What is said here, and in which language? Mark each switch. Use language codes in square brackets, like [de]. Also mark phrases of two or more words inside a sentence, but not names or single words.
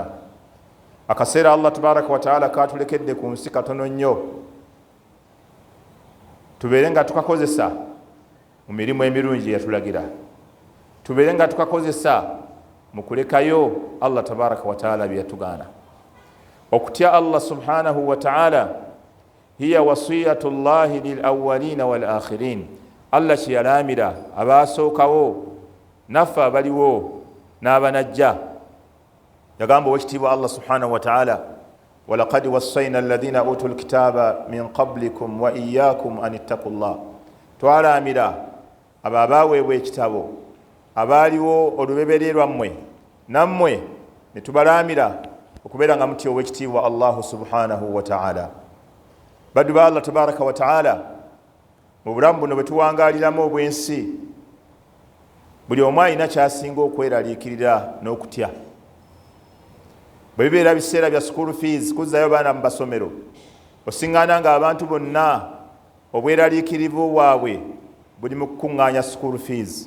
[lg] Akaseera Allah [ar] تبارك وتعالى [lg] katulekedde ku nsi katono nnyo, tubeere nga tukakozesa mu mirimu emirungi yatulagira, tubeere nga tukakozesa mu kulekayo Allah [ar] تبارك وتعالى [lg] bye yatugaana. [ar] Okutya Allah سبحانه وتعالى هي وصية الله للأولين والآخرين. [lg] Allah kye yalaamira abaasookawo naffe abaliwo n'abanajja. Yagamba owekitiibwa [ar] الله سبحانه وتعالى ولقد وصينا الذين أوتوا الكتاب من قبلكم وإياكم أن اتقوا الله. [lg] Twalaamira abo abaaweebwa ekitabo abaaliwo olubebere lwammwe, nammwe ne tubalaamira okubeera nga mutya owekitiibwa Allah [ar] سبحانه وتعالى. [lg] Baddu ba Allah [ar] تبارك وتعالى, [lg] mu bulamu buno bwe tuwangaaliramu obwensi, buli omu alina kyasinga okweraliikirira n'okutya. Bwe bibeera biseera bya [en] school fees, [lg] kuzzayo baana mu basomero, osiŋŋaana nga abantu bonna obweraliikirivu bwabwe buli mu kukuŋŋaanya [en] school fees.